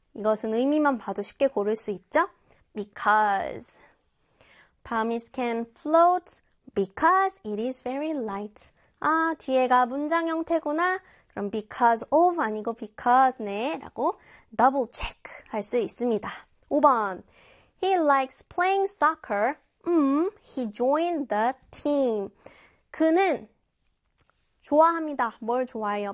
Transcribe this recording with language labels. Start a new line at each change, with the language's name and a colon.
Korean: 이것은 의미만 봐도 쉽게 고를 수 있죠?
English: Because promise can float because it is very light.
Korean: 아, 뒤에가 문장 형태구나. 그럼 because of 아니고 because 네 라고 double check 할수 있습니다. 5번.
English: He likes playing soccer. He joined the team.
Korean: 그는 좋아합니다. 뭘 좋아해요?